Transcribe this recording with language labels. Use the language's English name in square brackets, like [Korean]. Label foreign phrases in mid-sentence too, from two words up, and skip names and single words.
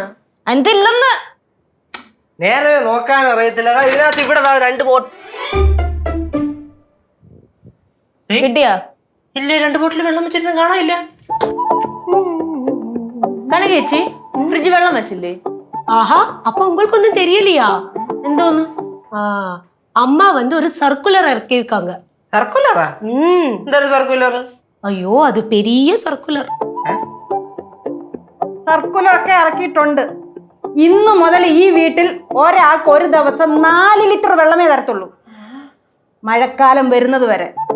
[Malayalam] എന്തില്ലെന്ന് നേരെ നോക്കാൻ അറിയത്തില്ല. ഇതിനകത്ത് ഇവിടെ 2 ബോട്ടിൽ കിട്ടിയാ? ഇല്ലേ, 2 ബോട്ടിൽ വെള്ളം വെച്ചിരുന്ന് കാണാനില്ല. കനകേച്ചി ഫ്രിഡ്ജ് വെള്ളം വെച്ചില്ലേ? [Tamil] ஆஹா, அப்ப உங்களுக்கு ஒன்றும் தெரியலையா? [Malayalam] എന്തോന്ന്? [Tamil] அம்மா வந்து ஒரு சர்க்குலர் இறக்கியிருக்காங்க. [Malayalam] സർക്കുലറാ? എന്താ സർക്കുലർ? അയ്യോ, അത് പെരിയ സർക്കുലർ. സർക്കുലറൊക്കെ ഇറക്കിയിട്ടുണ്ട്. ഇന്നു മുതൽ ഈ വീട്ടിൽ ഒരാൾക്ക് ഒരു ദിവസം 4 ലിറ്റർ വെള്ളമേ തരത്തുള്ളൂ, മഴക്കാലം വരുന്നത് വരെ.